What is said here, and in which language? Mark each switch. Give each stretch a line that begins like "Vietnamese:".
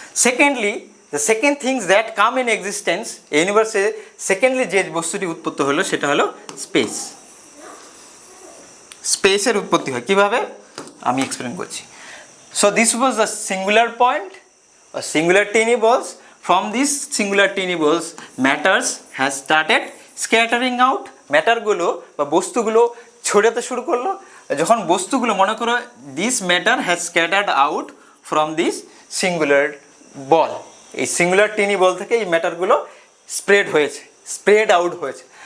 English: secondly, the second things that come in existence,
Bangla: এই ইউনিভার্সে secondly যে বস্তুটি উৎপত্তি হলো সেটা হলো স্পেস। স্পেসের উৎপত্তি হয় কীভাবে আমি এক্সপ্লেন করছি।
English: So this was the singular point, singular teeny balls. From these singular teeny balls, matters has started scattering out.
Bangla: ম্যাটারগুলো বা বস্তুগুলো ছড়াতে শুরু করলো। যখন বস্তুগুলো, মনে করো
English: this matter has scattered out from this singular ball,
Bangla: এই সিঙ্গুলার টিনি বল থেকে এই ম্যাটারগুলো স্প্রেড হয়েছে, স্প্রেড আউট হয়েছে।